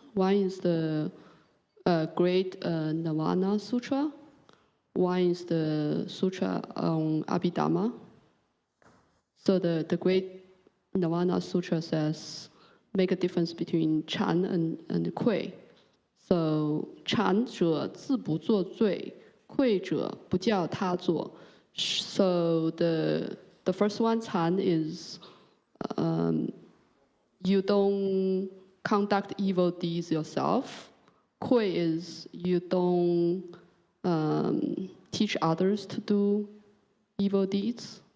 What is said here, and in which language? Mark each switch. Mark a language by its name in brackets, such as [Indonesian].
[English] One is the Great Nirvana Sutra. One is the Sutra on Abhidhamma. So the Great Nirvana Sutra says, make a difference between Chan and Kui. So [Chinese] Chan 者自不作罪，愧者不叫他做。 [English] So the first one, Chan, is you don't conduct evil deeds yourself. Kui is you don't teach others to do evil deeds.